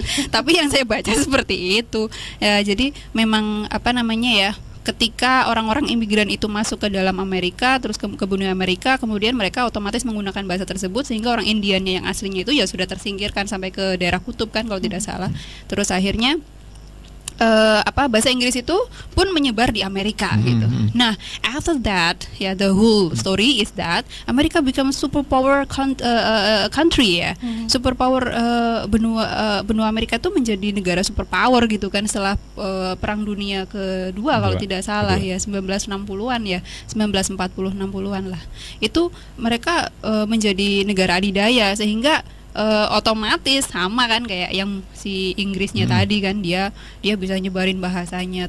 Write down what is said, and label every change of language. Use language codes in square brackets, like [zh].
[id] Tapi yang saya baca seperti itu. Ya, jadi memang apa namanya ya, ketika orang-orang imigran itu masuk ke dalam Amerika, terus ke benua Amerika, kemudian mereka otomatis menggunakan bahasa tersebut, sehingga orang Indiannya yang aslinya itu ya sudah tersingkirkan sampai ke daerah kutub kan kalau tidak salah. Terus akhirnya bahasa Inggris itu pun menyebar di Amerika gitu. Nah, [en] after that, ya the whole story is that Amerika become superpower country ya. [id] Superpower benua Amerika itu menjadi negara superpower gitu kan setelah Perang Dunia Kedua kalau tidak salah ya, 1960-an ya, 1940-60-an lah. Itu mereka menjadi negara adidaya, sehingga otomatis sama kan kayak yang si Inggrisnya tadi kan, dia bisa nyebarin bahasanya.